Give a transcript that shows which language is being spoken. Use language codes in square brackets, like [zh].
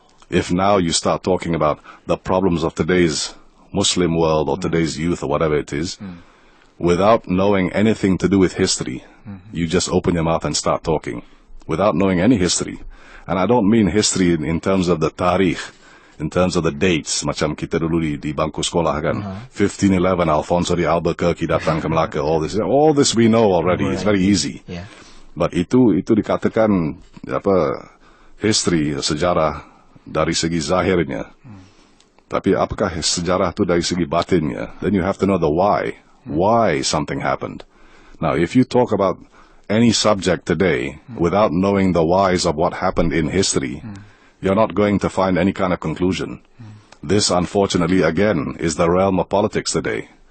[en] If now you start talking about the problems of today's Muslim world or today's youth or whatever it is, without knowing anything to do with history, you just open your mouth and start talking, without knowing any history. And I don't mean history in terms of the tarikh, in terms of the dates, [ms] macam kita dulu di bangku sekolah kan, 1511, Alfonso di Albuquerque datang ke Melaka, [en] all this we know already, it's very easy. Yeah. But [ms] itu dikatakan history, sejarah dari segi zahirnya. Tapi apakah sejarah itu dari segi batinnya? [en] Then you have to know the why something happened. Now, if you talk about any subject today without knowing the whys of what happened in history, you're not going to find any kind of conclusion. This, unfortunately, again, is the realm of politics today.